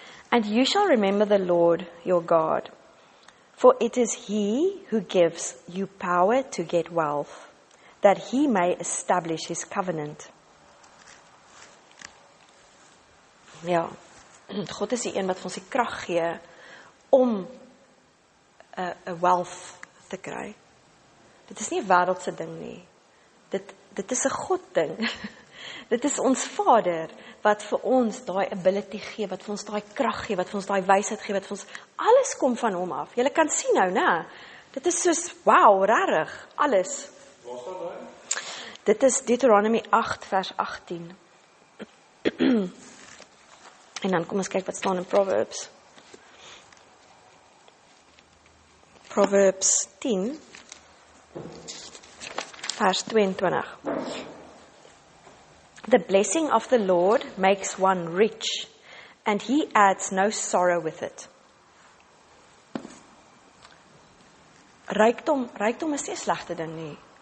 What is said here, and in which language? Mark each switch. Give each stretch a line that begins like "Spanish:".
English: And you shall remember the Lord your God, for it is He who gives you power to get wealth, that He may establish His covenant.
Afrikaans: Ja, God is die een wat vir ons die krag gee om 'n wealth te kry. Dit is nie 'n wêreldse ding nie. Dit is 'n God ding. Dit is ons Vader wat vir ons daai ability gee, wat vir ons daai krag gee, wat vir ons daai wysheid gee, wat vir ons alles kom van hom af. Julle kan sien nou, né? Dit is soos wow, regtig, alles. Waar staan daai? Dit is Deuteronomy 8 vers 18. En dan kom ons kyk wat staan in Proverbs. Proverbs 10 vers 22.
English: The blessing of the Lord makes one rich, and He adds no sorrow with it.
Afrikaans: Rykdom is nie 'n slegte ding nie.